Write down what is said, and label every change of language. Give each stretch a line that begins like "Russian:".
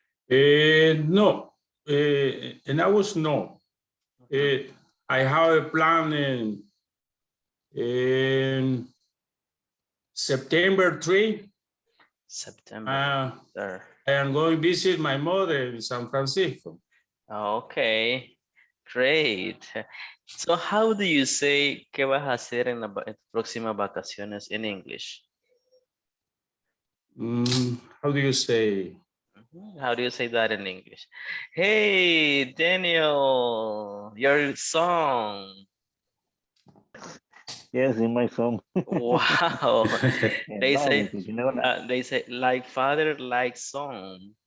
English: No, and I was no. I have a plan in September 3. September 3rd. I am going to visit my mother in San Francisco. Okay, great. So how do you say
Spanish: qué vas a hacer en en tus próximas vacaciones
English: in English? How do you say? How do you say that in English? Hey, Daniel, your song. Yes, in my song. Wow. No, you know, They say like father, like son.